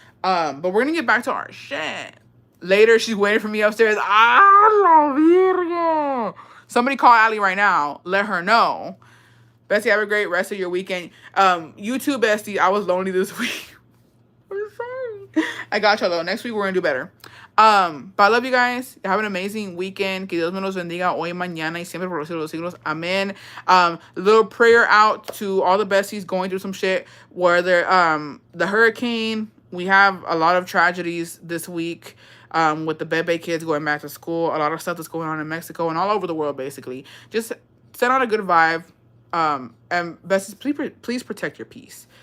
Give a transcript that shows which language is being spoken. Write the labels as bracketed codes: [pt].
[en] But we're gonna get back to our shit later. She's waiting for me upstairs. La virgo. Somebody call Allie right now. Let her know. Bestie, have a great rest of your weekend. You too, bestie. I was lonely this week. I'm sorry. I got y'all though. Next week we're gonna do better. But I love you guys. Have an amazing weekend. [es] Que Dios me los bendiga hoy, mañana y siempre por los siglos de los siglos. [en] Amen. Little prayer out to all the besties going through some shit. Where the hurricane. We have a lot of tragedies this week. With the Bebe kids going back to school, a lot of stuff that's going on in Mexico and all over the world, basically. Just send out a good vibe. And besties, please protect your peace.